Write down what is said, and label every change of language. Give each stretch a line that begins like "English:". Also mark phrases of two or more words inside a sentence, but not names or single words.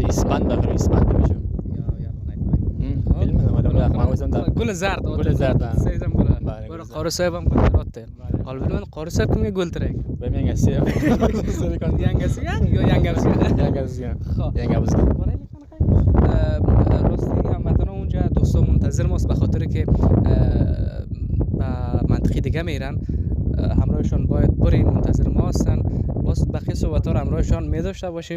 Uzbek: Ispan baqir, ispan deydi. Bilmadim, odamlar men o'zim da
Persian: گل زرد. گل زرد.
Uzbek: Sezam bo'ladi. Bir qorisoy ham gul terotdi. Hol bilmadim, qorisoy kimga gul terak? Ben yangasi. Yangasiga yo yangamisiga? Yangasiga. Xo'p. Yangamizga.
Persian: راستی هموطنان اونجا دوستان منتظر ماست به خاطر که منطقه دیگه میرن، همراهشان باید بریم، منتظر ما هستن. باز بقیه صحبت ها رو همراهشان می داشته باشیم.